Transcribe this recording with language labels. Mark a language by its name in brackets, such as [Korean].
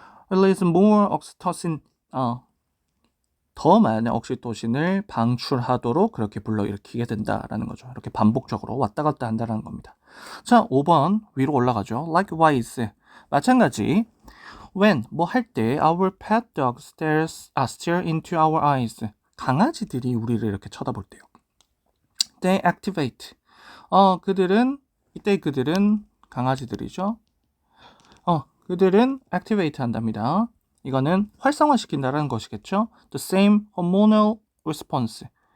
[English] Release more oxytocin. [Korean] 더 많은 옥시토신을 방출하도록 그렇게 불러일으키게 된다라는 거죠. 이렇게 반복적으로 왔다 갔다 한다는 겁니다. 자, 5번 위로 올라가죠. Likewise, 마찬가지. [English] When, [Korean] 뭐 할 때 [English] our pet dog stare into our eyes. [Korean] 강아지들이 우리를 이렇게 쳐다볼 때요. [English] They activate. [Korean] 이때 그들은 강아지들이죠. 그들은 activate 한답니다. 이거는 활성화시킨다는 것이겠죠. [English] The same hormonal response.